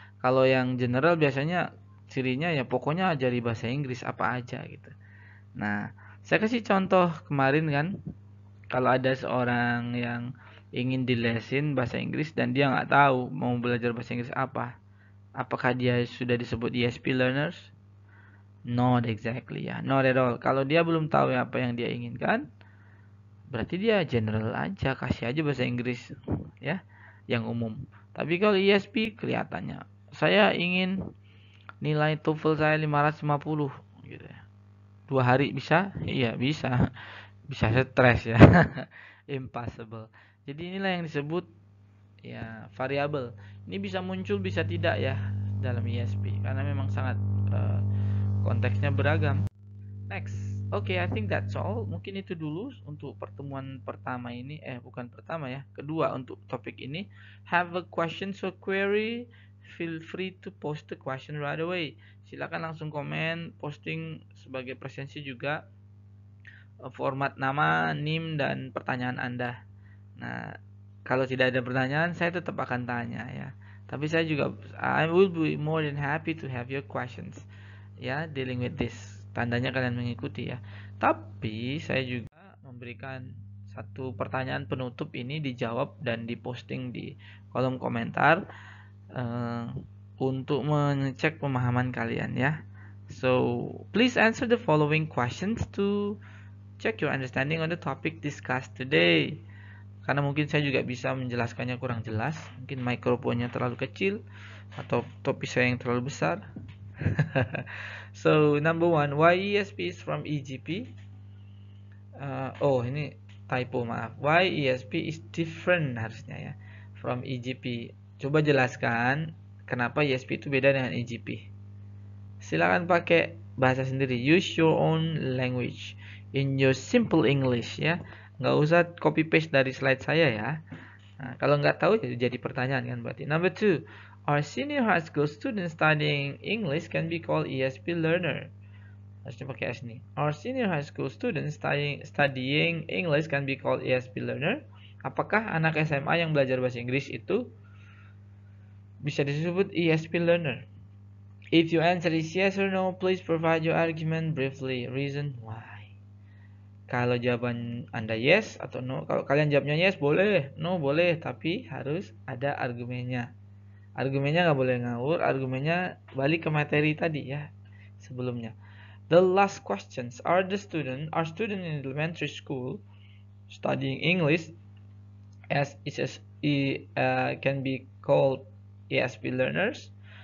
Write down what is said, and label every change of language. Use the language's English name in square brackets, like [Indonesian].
[Indonesian] Kalau yang general biasanya cirinya ya pokoknya ajari bahasa Inggris apa aja gitu. Nah, saya kasih contoh kemarin kan, kalau ada seorang yang ingin dilesin bahasa Inggris dan dia nggak tahu mau belajar bahasa Inggris apa, apakah dia sudah disebut ESP learners? [English] Not exactly ya, not at all. [Indonesian] Kalau dia belum tahu apa yang dia inginkan, berarti dia general aja, kasih aja bahasa Inggris ya, yang umum. Tapi kalau ESP kelihatannya, saya ingin nilai TOEFL saya 550 gitu ya. 2 hari bisa? Iya bisa. Bisa stres ya. Impossible. Jadi inilah yang disebut ya variabel. Ini bisa muncul bisa tidak ya dalam ESP karena memang sangat konteksnya beragam. Next. Oke, [English] I think that's all. [Indonesian] Mungkin itu dulu untuk pertemuan pertama ini. Bukan pertama ya. Kedua untuk topik ini. [English] Have a question or query? Feel free to post the question right away. [Indonesian] Silakan langsung komen, posting sebagai presensi juga format nama, NIM, dan pertanyaan Anda. Nah, kalau tidak ada pertanyaan, saya tetap akan tanya ya. Tapi saya juga, [English] I will be more than happy to have your questions. [Indonesian] Ya, [English] dealing with this. [Indonesian] Tandanya kalian mengikuti ya. Tapi saya juga memberikan satu pertanyaan penutup ini dijawab dan diposting di kolom komentar untuk mengecek pemahaman kalian ya. [English] So, please answer the following questions to check your understanding on the topic discussed today. [Indonesian] Karena mungkin saya juga bisa menjelaskannya kurang jelas, mungkin mikrofonnya terlalu kecil atau topi saya yang terlalu besar. [English] So, number one, why ESP is from EGP? [Indonesian] Ini typo, maaf. [English] Why ESP is different [Indonesian] harusnya ya [English] from EGP. [Indonesian] Coba jelaskan kenapa ESP itu beda dengan EGP. Silakan pakai bahasa sendiri. [English] Use your own language in your simple English ya. [Indonesian] Nggak usah copy paste dari slide saya ya. Nah, kalau nggak tahu jadi pertanyaan kan berarti. [English] Number two, our senior high school students studying English can be called ESP learner. [Indonesian] Harusnya pakai S nih. [English] Our senior high school students studying English can be called ESP learner. [Indonesian] Apakah anak SMA yang belajar bahasa Inggris itu bisa disebut ESP learner? [English] If your answer is yes or no, please provide your argument briefly. Reason why. [Indonesian] Kalau jawaban Anda yes atau no, kalau kalian jawabnya yes boleh, no boleh, tapi harus ada argumennya. Argumennya nggak boleh ngawur, argumennya balik ke materi tadi ya sebelumnya. [English] The last questions are student in elementary school studying English as can be called ESP learners.